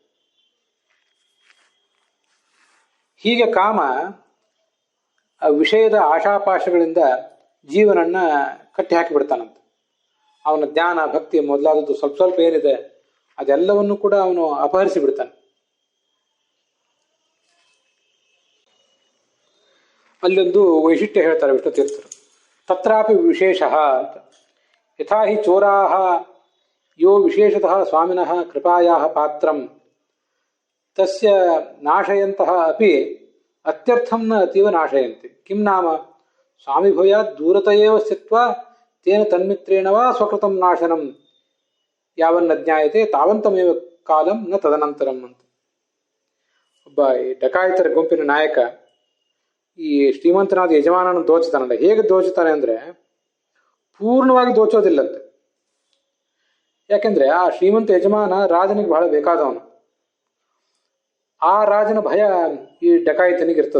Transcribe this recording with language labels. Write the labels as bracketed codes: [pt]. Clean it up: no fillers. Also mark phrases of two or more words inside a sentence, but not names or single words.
[kn] ಹೀಗೆ ಕಾಮ ಆ ವಿಷಯದ ಆಶಾಪಾಶಗಳಿಂದ ಜೀವನನ್ನ ಕಟ್ಟಿ ಹಾಕಿಬಿಡ್ತಾನಂತೆ. ಅವನ ಜ್ಞಾನ ಭಕ್ತಿ ಮೊದಲಾದದ್ದು ಸ್ವಲ್ಪ ಸ್ವಲ್ಪ ಏನಿದೆ ಅದೆಲ್ಲವನ್ನು ಕೂಡ ಅವನು ಅಪಹರಿಸಿ ಬಿಡ್ತಾನೆ. ಅಲ್ಲೊಂದು ವೈಶಿಷ್ಟ್ಯ ಹೇಳ್ತಾರೆ ವಿಷ್ಣು ತೀರ್ಥರು. [sa] ತತ್ರಾಪಿ ವಿಶೇಷ ಅಂತ. ಯಥಾ ಹಿ ಚೋರಾಹ ಯೋ ವಿಶೇಷತಃ ಸ್ವಾಮಿನಃ ಕೃಪಾಯಾಹ ಪಾತ್ರಂ ತಸ್ಯ ನಾಶಯಂತಹ ಅಪಿ ಅತ್ಯರ್ಥಂ ನ ಅತೀವ ನಾಶಯಂತಿ. ಕಿಂ ನಾಮ ಸ್ವಾಮಿ ಭೂಯಾತ್ ದೂರತಯೇವ ಸ್ಥಿತ್ವಾ ತೇನ ತನ್ಮಿತ್ರೇಣ ವಾ ಸ್ವಕೃತಂ ನಾಶನಂ ಯಾವನ್ನ ಜ್ಞಾಯತೆ ತಾವಂತಮೇವ ಕಾಲಂ ನ ತದನಂತರಂ ಅಂತ. [kn] ಒಬ್ಬ ಈ ಡಕಾಯಿತರ ಗುಂಪಿನ ನಾಯಕ ಈ ಶ್ರೀಮಂತನಾದ ಯಜಮಾನನ ದೋಚುತ್ತಾನಲ್ಲ. ಹೇಗೆ ದೋಚುತ್ತಾನೆ ಅಂದ್ರೆ ಪೂರ್ಣವಾಗಿ ದೋಚೋದಿಲ್ಲಂತೆ. ಯಾಕೆಂದ್ರೆ ಆ ಶ್ರೀಮಂತ ಯಜಮಾನ ರಾಜನಿಗೆ ಬಹಳ ಬೇಕಾದವನು. ಆ ರಾಜನ ಭಯ ಈ ಡಕಾಯಿತನಿಗಿರ್ತದೆ.